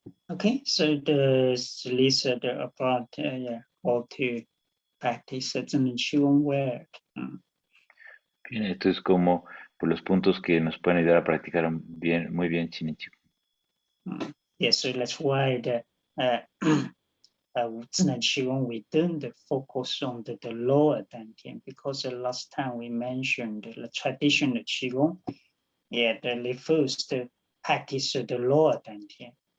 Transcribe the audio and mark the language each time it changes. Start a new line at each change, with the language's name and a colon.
English: Okay, so this list about yeah, how to practice ZhiNeng QiGong work.
Spanish: Bien, esto es como por los puntos que nos pueden ayudar a practicar bien, muy bien ZhiNeng QiGong.
English: Yes, so that's why the ZhiNeng QiGong we don't focus on the lower dantian, because the last time we mentioned the traditional QiGong, yeah, the first practice the lower dantian.